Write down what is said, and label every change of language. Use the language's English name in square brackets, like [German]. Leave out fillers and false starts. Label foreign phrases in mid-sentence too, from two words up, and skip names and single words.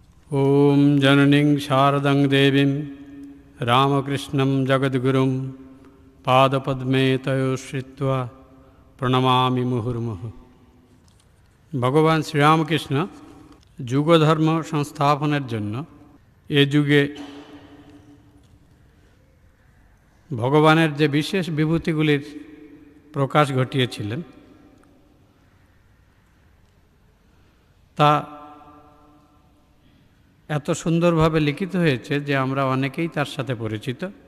[Sanskrit] ॐ जननीं शारदां देवीं रामकृष्णं जगद्गुरुं पादपद्मे तयोश्रित्वा প্রণমামি মুহুর্মুহু। [Bangla] ভগবান শ্রীরামকৃষ্ণ যুগধর্ম সংস্থাপনের জন্য এ যুগে ভগবানের যে বিশেষ বিভূতিগুলির প্রকাশ ঘটিয়েছিলেন তা এত সুন্দরভাবে লিখিত হয়েছে যে আমরা অনেকেই তার সাথে পরিচিত।